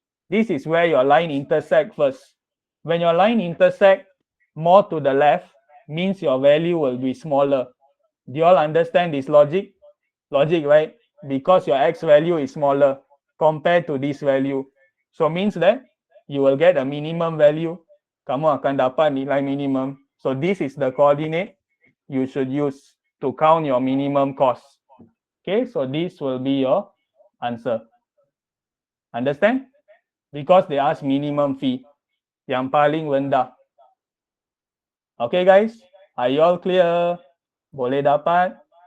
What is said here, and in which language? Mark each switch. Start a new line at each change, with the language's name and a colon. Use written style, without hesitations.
English: This is where your line intersect first. When your line intersect more to the left, means your value will be smaller. Do you all understand this logic? Logic, right? Because your x value is smaller compared to this value. So means that you will get a minimum value.
Malay: Kamu akan dapat nilai minimum.
English: So this is the coordinate you should use to count your minimum cost. Okay, so this will be your answer. Understand? Because they ask minimum fee.
Malay: Yang paling rendah.
English: Okay guys, are you all clear?
Malay: Boleh dapat?